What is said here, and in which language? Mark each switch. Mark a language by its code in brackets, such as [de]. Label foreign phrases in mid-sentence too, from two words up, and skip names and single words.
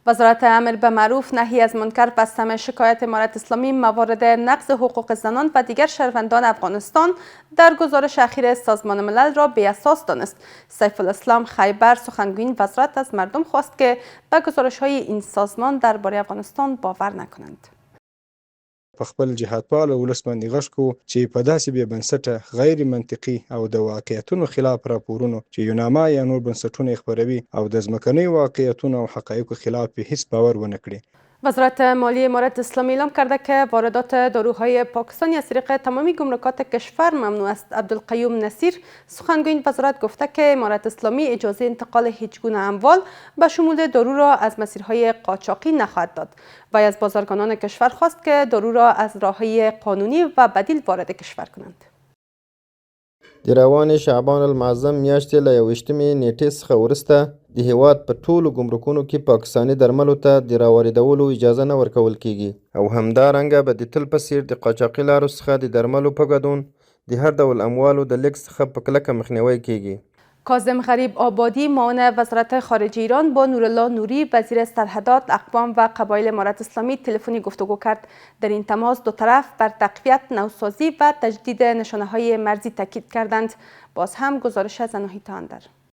[fa] وزارت امر به معروف نهی از منکر و سمع شکایت امارت اسلامی موارد نقض حقوق زنان و دیگر شهروندان افغانستان در گزارش اخیر سازمان ملل را بی اساس دانست. سیف الاسلام خیبر سخنگوی وزارت از مردم خواست که به گزارش‌های این سازمان درباره افغانستان باور نکنند. [ps] په خپل جهادپال ولس باندې غږ کوو چې په داسې بې بنسټه غیر منطقي او د واقعیتونو خلاف راپورونو چې یوناما یا نور بنسټونه خپروي او د ځمکنیو واقعیتونو او حقایقو خلاف هیڅ باور ونه کړي. [fa] وزارت مالی امارت اسلامی اعلام کرده که واردات داروهای پاکستانی از طریق تمامی گمرکات کشور ممنوع است. عبدالقیوم نصیر سخنگوی وزارت گفته که امارت اسلامی اجازه انتقال هیچ گونه اموال به شمول دارو را از مسیرهای قاچاقی نخواهد داد. وی از بازرگانان کشور خواست که دارو را از راههای قانونی و بدیل وارد کشور کنند. [ps] د روان شعبان المعظم میاشتې له 21مې نیټې څخه وروسته د هیواد په ټولو ګمرکونو کې پاکستاني درملو ته د راواردولو اجازه نه ورکول کیږي او همدارنګه به د تل په څیر د قاچاقي لارو څخه د درملو په ګډون د هر ډول اموالو د لیږد څخه په کلکه مخنیوی کیږي. [fa] کاظم غریب آبادی معاون وزارت خارجه ایران با نورالله نوری وزیر سرحدات اقوام و قبایل امارت اسلامی تلفنی گفتگو کرد. در این تماس دو طرف بر تقویت نوسازی و تجدید نشانه‌های مرزی تاکید کردند. باز هم گزارش از اناهیتا اندر.